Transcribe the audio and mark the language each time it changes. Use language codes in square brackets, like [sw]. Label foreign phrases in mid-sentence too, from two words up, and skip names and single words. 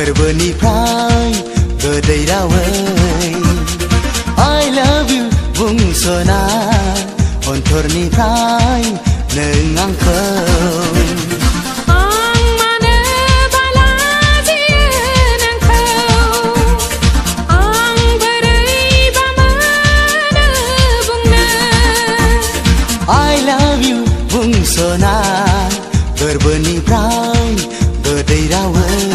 [brx] फोरबोनिफ्राय गोदै रावै [en] I love you [brx] बुंस'ना अन्थरनिफ्राय नों आंखौ बुंस'ना गोरबोनिफ्राय गोदै रावै